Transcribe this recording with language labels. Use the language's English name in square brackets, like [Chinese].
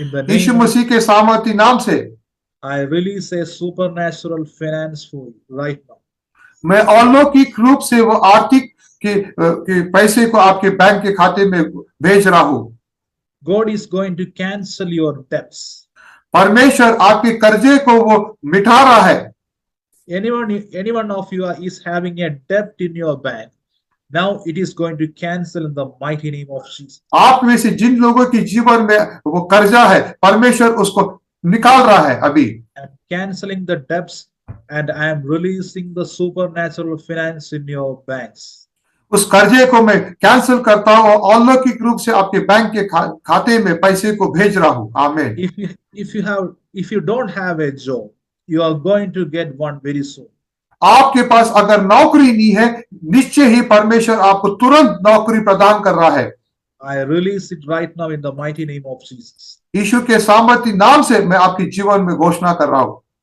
[Hindi] यीशु मसीह के सामर्थी नाम से [English] I release a supernatural finance for you right now. [Hindi] मैं अलौकिक रूप से वो आर्थिक के पैसे को आपके बैंक के खाते में भेज रहा हूं। [English] God is going to cancel your debts. [Hindi] परमेश्वर आपके कर्जे को वो मिटा रहा है। [English] Anyone of you is having a debt in your bank. Now it is going to cancel in the mighty name of Jesus. [Hindi] आप में से जिन लोगों के जीवन में वो कर्जा है, परमेश्वर उसको निकाल रहा है अभी। [English] I'm canceling the debts and I am releasing the supernatural finance in your banks. [Hindi] उस कर्जे को मैं कैंसिल करता हूँ और अलौकिक रूप से आपके बैंक के खाते में पैसे को भेज रहा हूँ। आमीन। [English] If you don't have a job, you are going to get one very soon. [Hindi] आपके पास अगर नौकरी नहीं है, निश्चय ही परमेश्वर आपको तुरंत नौकरी प्रदान कर रहा है। [English] I release it right now in the mighty name of Jesus. [Hindi] यीशु के सामर्थी नाम से मैं आपके जीवन में घोषणा कर रहा हूँ।